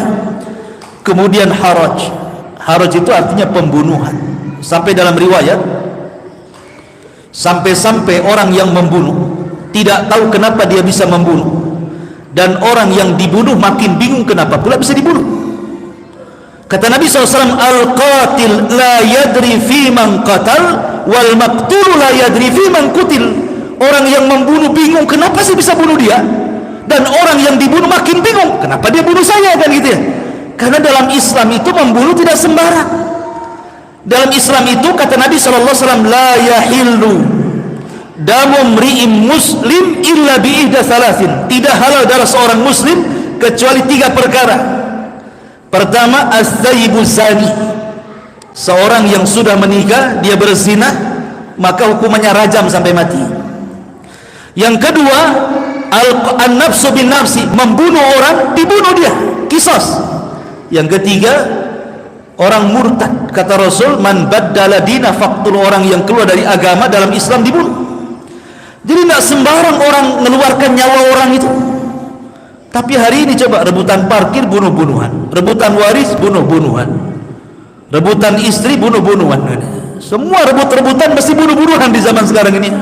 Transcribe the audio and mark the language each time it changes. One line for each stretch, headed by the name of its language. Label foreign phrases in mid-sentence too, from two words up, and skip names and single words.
Indonesian: Kemudian haraj itu artinya pembunuhan. Sampai dalam riwayat, sampai-sampai orang yang membunuh tidak tahu kenapa dia bisa membunuh, dan orang yang dibunuh makin bingung kenapa pula bisa dibunuh. Kata Nabi SAW,
Arabic: القاتل لا يدري فيم قتل والمقتول لا يدري فيم قتل.
Indonesian: Orang yang membunuh bingung kenapa sih bisa bunuh dia, dan orang yang dibunuh makin bingung kenapa dia bunuh saya, kan gitu ya. Karena dalam Islam itu membunuh tidak sembarang. Dalam Islam itu kata Nabi SAW,
Arabic: لا يحل دم امرئ مسلم إلا بإحدى ثلاث.
Indonesian: Tidak halal darah seorang muslim kecuali 3 perkara. Pertama,
Arabic: الثيب الزاني,
Indonesian: seorang yang sudah menikah dia berzina, maka hukumannya rajam sampai mati. Yang kedua,
Arabic: النفس بالنفس,
Indonesian: membunuh orang dibunuh dia, qisas. Yang ketiga, orang murtad. Kata Rasul,
Arabic: من بدل دينه فاقتلوه,
Indonesian: orang yang keluar dari agama dalam Islam dibunuh. Jadi tidak sembarang orang mengeluarkan nyawa orang itu. Tapi hari ini coba, rebutan parkir bunuh-bunuhan, rebutan waris bunuh-bunuhan, rebutan istri bunuh-bunuhan. Semua rebut-rebutan mesti bunuh-bunuhan di zaman sekarang ini.